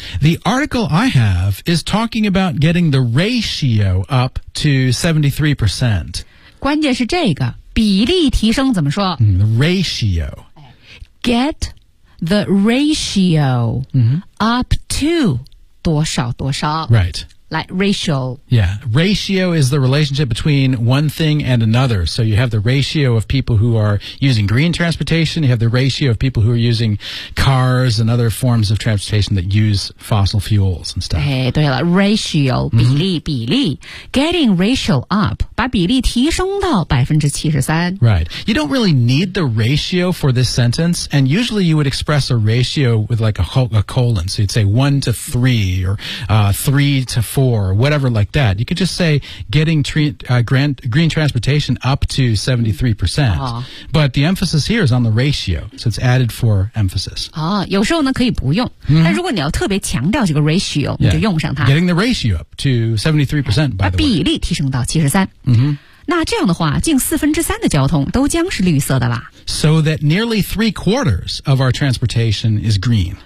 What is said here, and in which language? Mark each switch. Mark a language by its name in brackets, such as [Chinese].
[English] The article I have is talking about getting the ratio up to 73%。 [Chinese] 关键是这个比例提升怎么说、 [English] ratio get the ratio、up to [Chinese] 多少多少 [English] right like ratio yeah ratio is the relationship between one thing and another so you have the ratio of people who are using green transportation you have the ratio of people who are using cars and other forms of transportation that use fossil fuels and stuff [Chinese] 哎，对了 ratio 比例、比例 [English] getting ratio up [Chinese] 把比例提升到 73% [English] right you don't really need the ratio for this sentence and usually you would express a ratio with like a colon so you'd say 1 to 3 or 3 to 4, whatever like that. You could just say getting green transportation up to 73%. But the emphasis here is on the ratio, so it's added for emphasis. [Chinese] 哦，有时候呢可以不用，但如果你要特别强调这个 ratio, 你就用上它。 [English] Getting the ratio up to 73%, by the way. [Chinese] 把比例提升到73%。那这样的话，近3/4的交通都将是绿色的啦。 [English] So that nearly 3/4 of our transportation is green.